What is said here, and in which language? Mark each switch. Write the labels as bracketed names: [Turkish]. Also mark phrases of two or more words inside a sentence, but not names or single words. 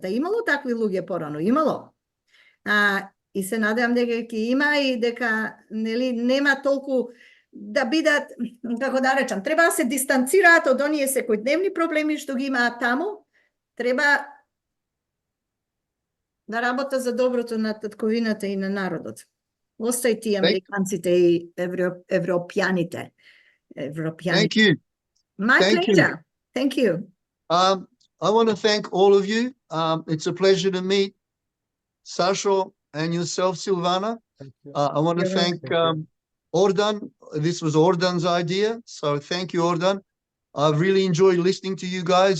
[Macedonian] А имало такви луѓе порано, имало. И се надевам дека ќе има и дека нели нема толку да бидат, како да речам, треба да се дистанцираат од оние секојдневни проблеми што ги имаат таму, треба да работа за доброто на татковината и на народот. Остај ти американците и европјаните. [English] Thank you. My Thank you. pleasure. Thank you. I want to thank all of you. It's a pleasure to meet Sasho and yourself, Silvana. I want to You're thank welcome. Ordan. This was Ordan's idea, so thank you, Ordan. I've really enjoyed listening to you guys.